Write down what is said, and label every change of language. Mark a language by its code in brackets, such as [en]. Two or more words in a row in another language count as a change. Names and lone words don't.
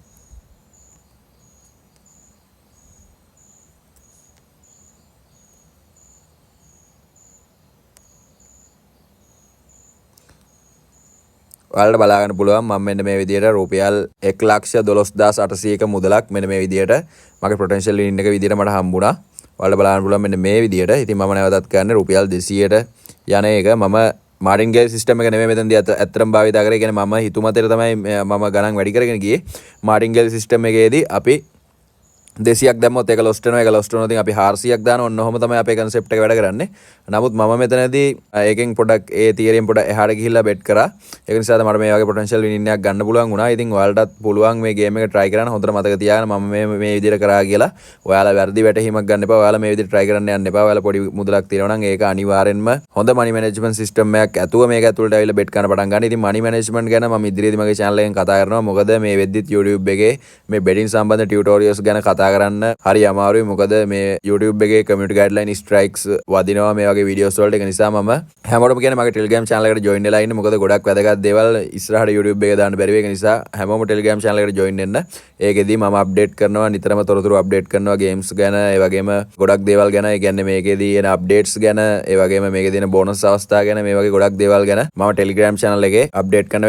[si] ඔයාලට බලා ගන්න පුළුවන් මම මෙන්න මේ විදිහට රුපියල් 1,12,800ක මුදලක් මෙන්න මේ විදිහට මගේ [en] potential winning [si] එක විදිහට මට හම්බුණා. ඔයාලට බලා ගන්න පුළුවන් මෙන්න මේ විදිහට. ඉතින් මම නැවතත් කරන්නේ රුපියල් 200ට යන එක. මම මාටින්ගේල් system එක නෙමෙයි මෙතනදී ඇත්තටම භාවිතා කරේ. කියන්නේ මම හිතුමතේ තමයි මම ගණන් වැඩි කරගෙන ගියේ. මාටින්ගේල් system එකේදී අපි 200ක් දැම්මොත් ඒක lost වෙනවා. ඒක lost වුණොත් ඉතින් අපි 400ක් දානවා. ඔන්න ඔහොම තමයි අපේ concept එක වැඩ කරන්නේ. නමුත් මම මෙතනදී ඒකෙන් පොඩක් ඒ theory-ෙන් පොඩක් එහාට ගිහිල්ලා bet කරා. ඒක නිසා තමයි මට මේ වගේ [en] potential winning [si] එකක් ගන්න පුළුවන් වුණා. ඉතින් ඔයාලටත් පුළුවන් මේ game එක try කරන්න. හොඳට මතක තියාගන්න මම මේ විදිහට කරා කියලා. ඔයාලා වැරදි වැටහීමක් ගන්න එපා. ඔයාලා මේ විදිහට try කරන්න යන්න එපා. ඔයාලා පොඩි මුදලක් තියෙනවා නම් ඒක අනිවාර්යෙන්ම හොඳ [en] money management system [si] එකක් ඇතුව මේක ඇතුළට ඇවිල්ලා bet කරන්න පටන් ගන්න. ඉතින් [en] money management [si] ගැන මම ඉදිරියේදී මගේ channel එකෙන් කතා කරනවා. මොකද මේ වෙද්දිත් YouTube එකේ මේ betting සම්බන්ධ tutorials ගැන කතා කතා කරන්න හරි අමාරුයි. මොකද මේ YouTube එකේ [en] community guideline strikes [si] වදිනවා මේ වගේ videos වලට. ඒක නිසා මම හැමෝටම කියන්නේ මගේ Telegram channel එකට join වෙලා ඉන්න. මොකද ගොඩක් වැදගත් දේවල් ඉස්සරහට YouTube එකේ දාන්න බැරි වෙයි. ඒක නිසා හැමෝම Telegram channel එකට join වෙන්න. ඒකෙදි මම update කරනවා, නිතරම තොරතුරු update කරනවා games ගැන, ඒ වගේම ගොඩක් දේවල් ගැන. ඒ කියන්නේ මේකෙදි එන updates ගැන, ඒ වගේම මේකේ තියෙන bonus අවස්ථා ගැන, මේ වගේ ගොඩක් දේවල් ගැන මම Telegram channel එකේ update කරනවා.